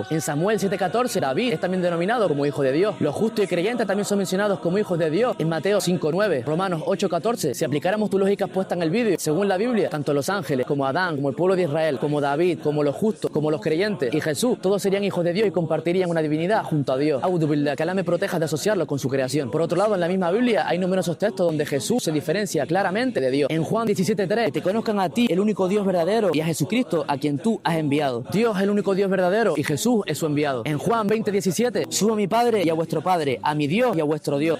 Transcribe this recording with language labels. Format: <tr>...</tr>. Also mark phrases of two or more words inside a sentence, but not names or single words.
<es>En Samuel 7:14, David es también denominado como hijo de Dios. Los justos y creyentes también son mencionados como hijos de Dios. En Mateo 5:9, Romanos 8:14. Si aplicáramos tu lógica puesta en el vídeo, según la Biblia, tanto los ángeles como Adán, como el pueblo de Israel, como David, como los justos, como los creyentes y Jesús, todos serían hijos de Dios y compartirían una divinidad junto a Dios.</es> <ar>أعوذ بالله,</ar> <es>que Allah me proteja de asociarlo con su creación. Por otro lado, en la misma Biblia hay numerosos textos donde Jesús se diferencia claramente de Dios. En Juan 17:3, que te conozcan a ti, el único Dios verdadero, y a Jesucristo, a quien tú has enviado. Dios es el único Dios verdadero y Jesús es su enviado. En Juan 20:17, subo a mi Padre y a vuestro Padre, a mi Dios y a vuestro Dios.</es>